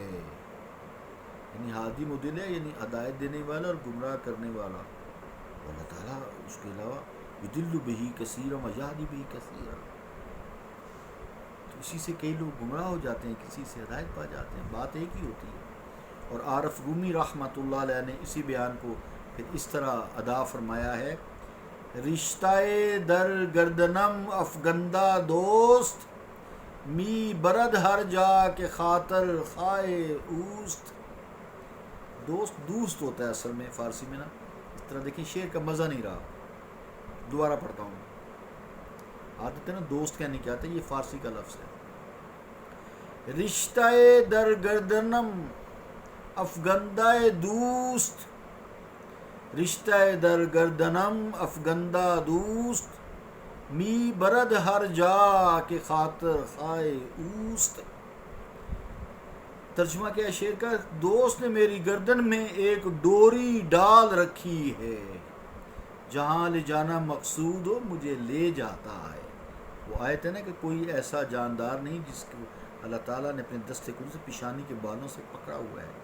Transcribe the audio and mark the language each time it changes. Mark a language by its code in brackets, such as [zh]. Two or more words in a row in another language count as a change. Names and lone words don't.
[ur] یعنی [ar] ہادی مدل [ur] ہے، یعنی ہدایت دینے والا اور گمراہ کرنے والا، اللہ تعالیٰ اس کے علاوہ [ar] یضل بہ کثیرا ویہدی بہ کثیرا، [ur] تو اسی سے کئی لوگ گمراہ ہو جاتے ہیں، کسی سے ہدایت پا جاتے ہیں، بات ایک ہی ہوتی ہے۔ اور عارف رومی رحمۃ اللہ علیہ نے اسی بیان کو پھر اس طرح ادا فرمایا ہے، [fa] رشتہ در گردنم افگندہ دوست، می برد ہر جا کے خاطر خائے اوست۔ [ur] دوست ہوتا ہے اصل میں فارسی میں نا، اس طرح دیکھیں شعر کا مزہ نہیں رہا، دوبارہ پڑھتا ہوں۔ عادت ہے نا دوست کہنے کی آتا ہے، یہ فارسی کا لفظ ہے۔ [fa] رشتہ در گردنم افگندہ دوست، رشتہ در گردنم افگندہ دوست، می برد ہر جا کے خاطر خائے اوست۔ [ur] ترجمہ کیا ہے شعر کا؟ دوست نے میری گردن میں ایک ڈوری ڈال رکھی ہے، جہاں لے جانا مقصود ہو مجھے لے جاتا ہے۔ وہ آیت ہے نا کہ کوئی ایسا جاندار نہیں جس کو اللہ تعالیٰ نے اپنے دستے قدرت سے پیشانی کے بالوں سے پکڑا ہوا ہے۔